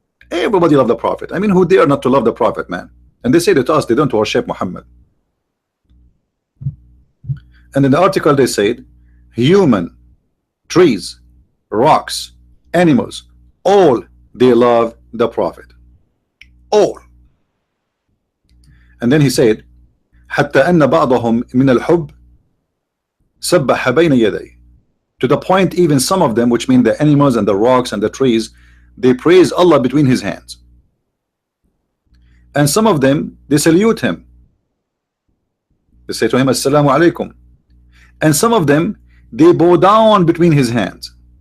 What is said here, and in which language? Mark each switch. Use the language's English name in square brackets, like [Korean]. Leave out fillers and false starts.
[English] Everybody love the prophet. I mean, who dare not to love the prophet, man? And they say to us they don't worship Muhammad. And in the article they said, human, trees, rocks, animals, all they love the prophet. All. And then he said, [Arabic] حتى أن بعضهم من الحب سبح بين يديه. [English] To the point even some of them, which mean the animals and the rocks and the trees, they praise Allah between his hands. And some of them, they salute him. They say to him, Assalamu alaikum. And some of them, they bow down between his hands.